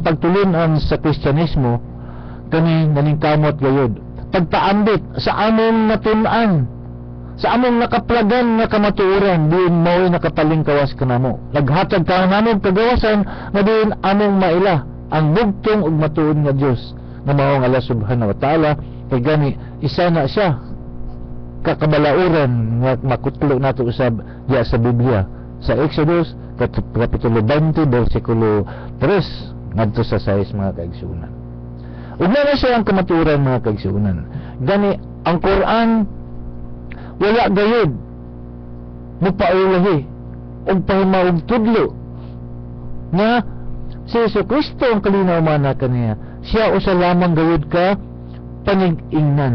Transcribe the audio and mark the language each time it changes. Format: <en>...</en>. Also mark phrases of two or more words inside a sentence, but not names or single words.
<ceb>pagtulunan sa Kristyanismo kani naningkamot gayud pagpaambit sa among natun-an sa among nakaplagan nga kamatuoran diin mao'y nakapalingkawas kanamo naghatag ka namo kagawasan nga diin among maila ang bugtong ug matuod nga Dios nga mao nga Allah</ceb> <ar>سبحانه وتعالى</ar> <ceb>kay gani isa na siya kakabalauran nga makutlo nato usab diya sa Biblia sa Exodus kapitulo 20 bersikulo 3 ngadto sa 6 mga kaigsuonan. Ug na siya ang kamatuoran mga kaigsuonan. Gani ang Quran wala gayud mupaulahi og pahimaog tudlo na si Jesucristo ang kalinaw mana kaniya siya usa lamang gayud ka panig-ingnan.</ceb>